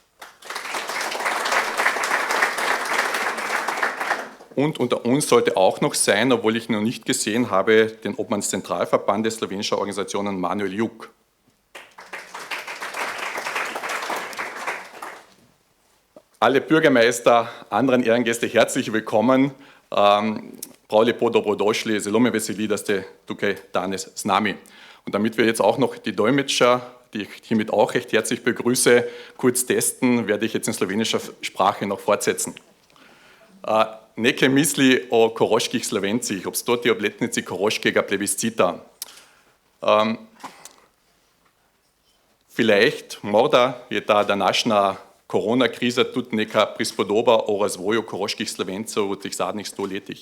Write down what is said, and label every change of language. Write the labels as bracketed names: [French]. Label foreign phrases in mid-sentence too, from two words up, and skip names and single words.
[German] Und unter uns sollte auch noch sein, obwohl ich ihn noch nicht gesehen habe, den Obmannszentralverband des slowenischer Organisationen Manuel Juk. Alle Bürgermeister, anderen Ehrengäste, herzlich willkommen. [Slovenian] Prav lepo, dobrodošli, zelo me veseli, da ste tukaj danes z nami. [German] Und damit wir jetzt auch noch die Dolmetscher, die ich hiermit auch recht herzlich begrüße, kurz testen, werde ich jetzt in slowenischer Sprache noch fortsetzen. [Slovenian] Nekaj misli o koroških Slovencih, ob 100. obletnici koroškega plebiscita. Vielleicht, morda je ta današnja korona-kriza tudi neka prispodoba o razvoju koroških Slovencev v teh zadnjih 100 letih.